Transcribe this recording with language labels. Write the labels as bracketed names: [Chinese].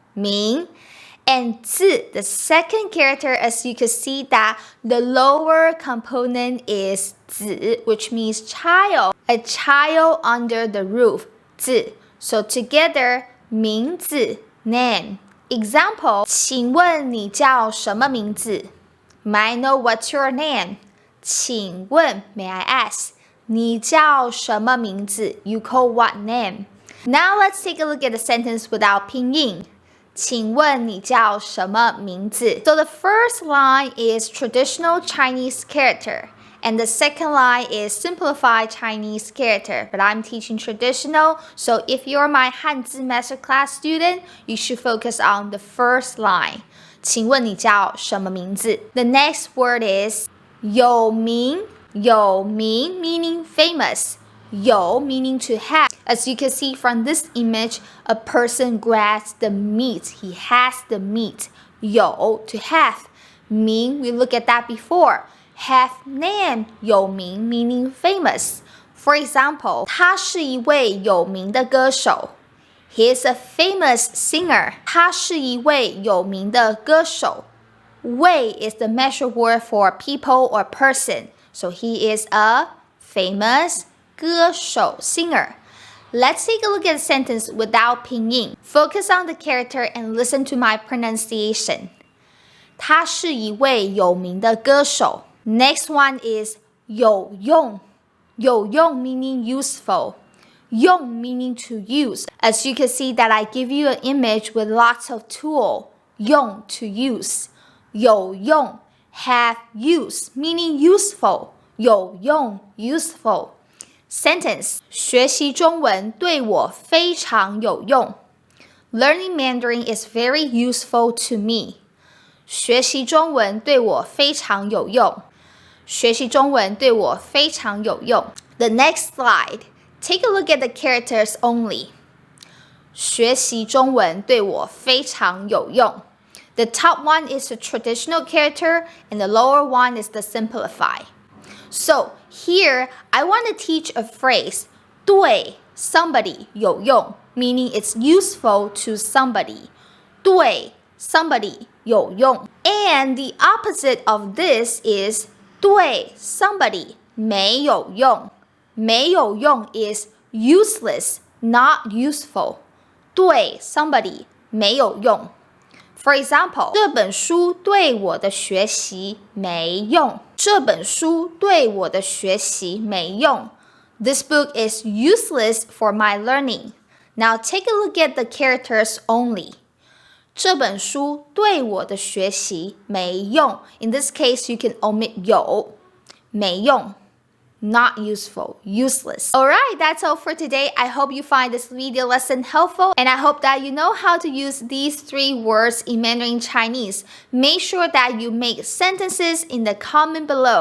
[Chinese] 名. [English] And 字, the second character, as you can see that the lower component is 子, which means child, a child under the roof, 字. So together, 名字, name. [Chinese] Example, 请问你叫什么名字? [English] May I know what's your name? [Chinese] 请问, [English] may I ask, [Chinese] 你叫什么名字? [English] You call what name? Now let's take a look at the sentence without 拼音. [Chinese] 请问你叫什么名字? [English] So the first line is traditional Chinese character, and the second line is simplified Chinese character. But I'm teaching traditional, so if you're my Hanzi MasterClass student, you should focus on the first line. [Chinese] 请问你叫什么名字? [English] The next word is 有名 meaning famous. 有 meaning to have. As you can see from this image, a person grabs the meat. He has the meat. 有 to have. 名 we looked at that before. Have name 有名 meaning famous. For example, [Chinese] 他是一位有名的歌手. [English] He is a famous singer. [Chinese] 他是一位有名的歌手. [English] 位 is the measure word for people or person. So he is a famous 歌手 singer. Let's take a look at the sentence without 拼音. Focus on the character and listen to my pronunciation. [Chinese] 他是一位有名的歌手. [English] Next one is 有用 meaning useful. 用 meaning to use. As you can see that I give you an image with lots of tool. 用 to use. 有用 have use meaning useful. 有用 useful. [Chinese] Sentence 学习中文对我非常有用. [English] Learning Mandarin is very useful to me. [Chinese] 学习中文对我非常有用.学习中文对我非常有用. [English] The next slide. Take a look at the characters only. [Chinese] 学习中文对我非常有用. [English] The top one is the traditional character and the lower one is the simplified. So here, I want to teach a phrase, 对 somebody 有用, meaning it's useful to somebody. [Chinese] 对 somebody 有用. [English] And the opposite of this is 对 somebody 没有用. 没有用 is useless, not useful. [Chinese] 对 somebody 没有用. [English] For example, [Chinese] 这本书对我的学习没用. 这本书对我的学习没用. [English] This book is useless for my learning. Now take a look at the characters only. [Chinese] 这本书对我的学习没用. [English] In this case, you can omit 有, 没用. Not useful, useless. Alright, that's all for today. I hope you find this video lesson helpful and I hope that you know how to use these 3 words in Mandarin Chinese. Make sure that you make sentences in the comment below.